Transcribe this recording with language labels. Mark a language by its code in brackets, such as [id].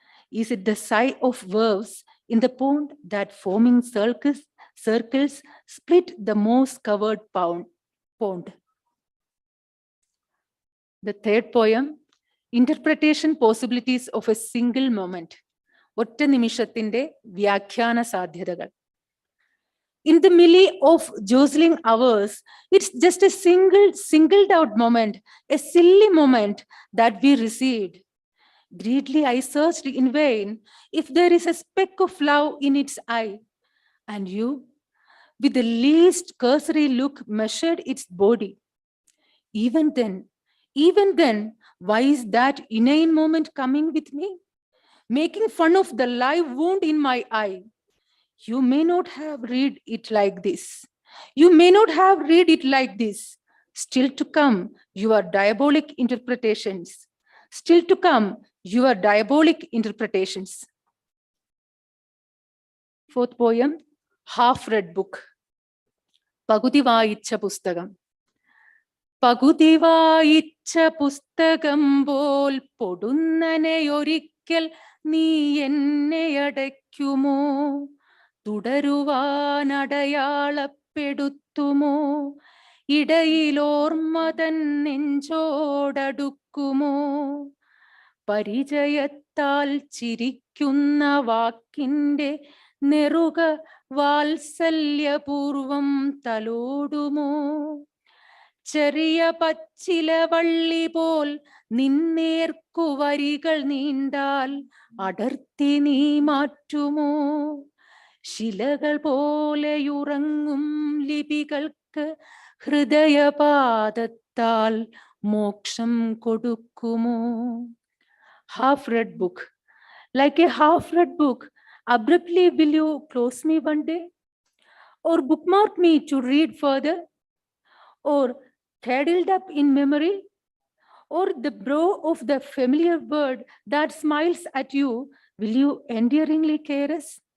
[en] Is it the sigh of waves in the pond that foaming circles split the moss covered pond? The third poem, interpretation possibilities of a single moment. [ml] ഒറ്റ നിമിഷത്തിന്റെ വ്യാഖ്യാന സാധ്യതകൾ. [en] In the melee of jostling hours, it's just a singled out moment, a silly moment that we received. Greedily I searched in vain if there is a speck of love in its eye. And you, with the least cursory look, measured its body. Even then, why is that inane moment coming with me? Making fun of the live wound in my eye. You may not have read it like this. You may not have read it like this. Still to come, your diabolic interpretations. Still to come, your diabolic interpretations. Fourth poem, half-read book. [ml] പകുതി വായിച്ച പുസ്തകം. പകുതി വായിച്ച പുസ്തകം പോൽ പൊടുന്നനെയൊരിക്കൽ നീ എന്നെ അടയ്ക്കുമോ? തുടരുവാനടയാളപ്പെടുത്തുമോ? ഇടയിലോർമ്മ തൻ നെഞ്ചോടടുക്കുമോ? പരിചയത്താൽ ചിരിക്കുന്ന വാക്കിൻ്റെ നെറുക വാത്സല്യപൂർവം തലോടുമോ? ചെറിയ പച്ചിലവള്ളി പോൽ നിന്നേർക്കു വരികൾ നീണ്ടാൽ അടർത്തി നീ മാറ്റുമോ? ശിലകൾ പോലെയുറങ്ങും ലിപികൾക്ക് ഹൃദയപാദത്താൽ മോക്ഷം കൊടുക്കുമോ? [en] Half-read book. Like a half-read book, abruptly will you close me one day? Or bookmark me to read further? Or cradled up in memory? Or the brow of the familiar bird that smiles at you, will you endearingly care us?